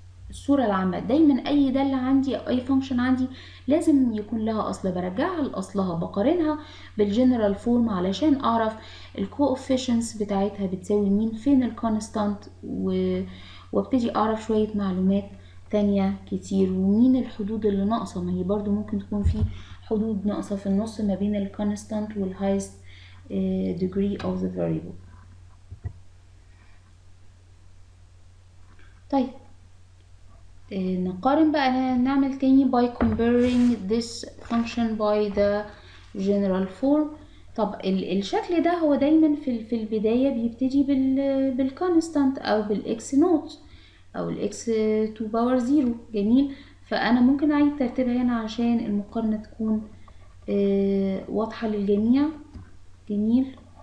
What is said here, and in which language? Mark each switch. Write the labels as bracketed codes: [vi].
[ar] الصورة العامة دايما اي دالة عندي او اي فانكشن عندي لازم يكون لها اصل، برجعها لاصلها، بقارنها بالجنرال فورم علشان اعرف الكوفيشنتس بتاعتها بتساوي مين، فين الكونستانت، وابتدي اعرف شوية معلومات تانية كتير، ومين الحدود اللي ناقصة. ما هي برضو ممكن تكون في حدود ناقصة في النص ما بين الكونستانت والهايست [en] degree of the variable. [ar] طيب نقارن بقى، نعمل تاني [en] by comparing this function by the general form. [ar] طب الشكل ده هو دايما في البداية بيبتدي بالكونستانت او بالاكس نوت او الاكس to power 0. جميل. فانا ممكن اعيد ترتيبها هنا عشان المقارنة تكون واضحة للجميع. جميل.